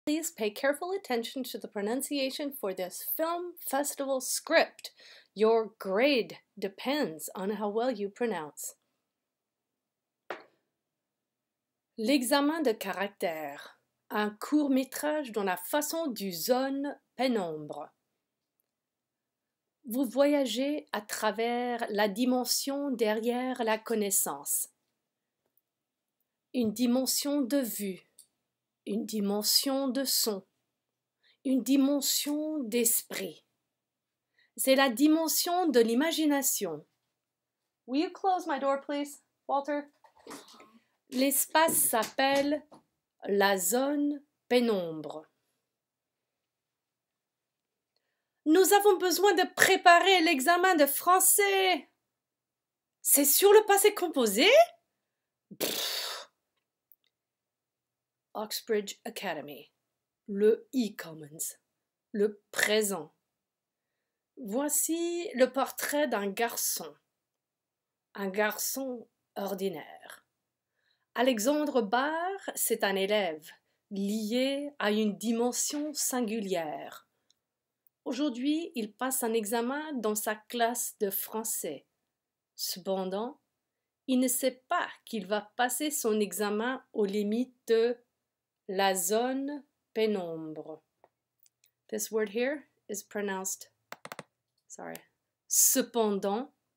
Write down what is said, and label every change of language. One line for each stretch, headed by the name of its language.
English: Please pay careful attention to the pronunciation for this film festival script. Your grade depends on how well you pronounce.
French: L'examen de caractère, un court-métrage dans la façon du zone pénombre. Vous voyagez à travers la dimension derrière la connaissance. Une dimension de vue, une dimension de son, une dimension d'esprit. C'est la dimension de l'imagination.
English: Will you close my door, please, Walter?
French: L'espace s'appelle la zone pénombre. Nous avons besoin de préparer l'examen de français. C'est sur le passé composé? Oxbridge Academy, le e-commons, le présent. Voici le portrait d'un garçon, un garçon ordinaire. Alexandre Barr, c'est un élève lié à une dimension singulière. Aujourd'hui, il passe un examen dans sa classe de français. Cependant, il ne sait pas qu'il va passer son examen aux limites de la zone pénombre.
English: This word here is pronounced, cependant.